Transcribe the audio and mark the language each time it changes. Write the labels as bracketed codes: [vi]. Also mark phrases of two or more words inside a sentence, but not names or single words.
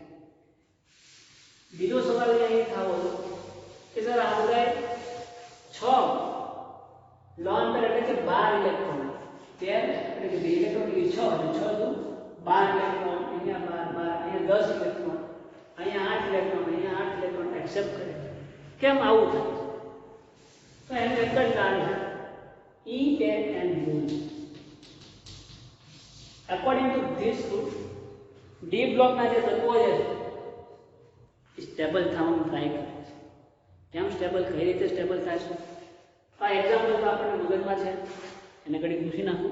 [gu] બીજો સવાલ અહીં થાવો કે સર આ બધા 6 લોન પેર એટલે કે 12 ઇલેક્ટ્રોન પેર એટલે કે 2 ઇલેક્ટ્રોન ની 6 અને 6 દુ 12 ઇલેક્ટ્રોન અહીંયા 12 અહીંયા 10 ઇલેક્ટ્રોન અહીંયા 8 ઇલેક્ટ્રોન અહીંયા 8 ઇલેક્ટ્રોન એક્સેપ્ટ કરે કેમ આવું થાય તો એનું એક જ કારણ છે E and rule. [en] According to this rule, [gu] D block ના જે તત્વો છે સ્ટેબલ થવાનું ટ્રાય કરે છે. કેમ સ્ટેબલ કઈ રીતે સ્ટેબલ થાય છે આ એક્ઝામ્પલ તો આપણને મગજમાં છે એને ઘડી પૂછી નાખું.